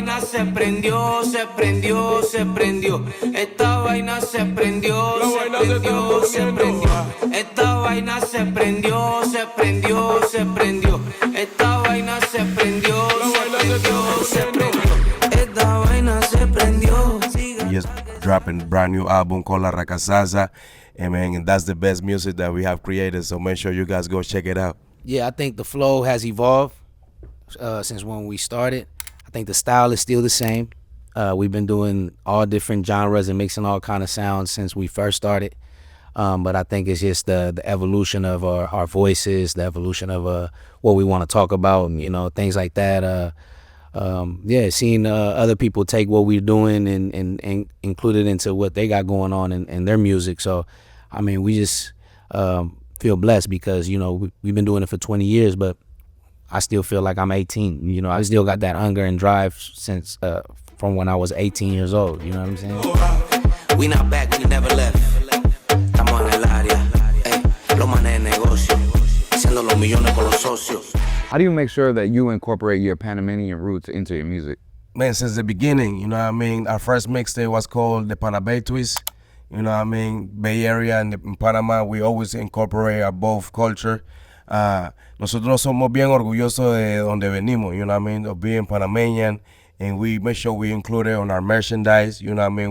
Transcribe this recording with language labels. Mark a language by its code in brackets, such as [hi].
[es] Se prendió, se prendió, se prendió. Esta vaina se prendió, se prendió, se prendió. Esta vaina se prendió, se prendió, se prendió. Esta vaina se prendió, se prendió, se prendió. Esta vaina se prendió. [en] We just dropping a brand new album called La Rakas, and that's the best music that we have created. So make sure you guys go check it out. Yeah, I think the flow has evolved since when we started. I think the style is still the same. We've been doing all different genres and mixing all kind of sounds since we first started. But I think it's just the evolution of our voices, the evolution of what we want to talk about, and, things like that. Seeing other people take what we're doing and include it into what they got going on in their music. So, I mean, we just feel blessed because, we've been doing it for 20 years, but I still feel like I'm 18. I still got that hunger and drive since from when I was 18 years old. You know what I'm saying? We not back, we never left. [es] Estamos en el área. Los manes de negocio. Haciendo los millones con los socios. [en] How do you make sure that you incorporate your Panamanian roots into your music? Man, since the beginning, you know what I mean? Our first mixtape was called the Panama Twist. You know what I mean? Bay Area and in Panama, we always incorporate our both culture. Nosotros somos bien orgullosos de donde venimos, you know what I mean, of being Panamanian, and we make sure we include it on our merchandise, you know what I mean.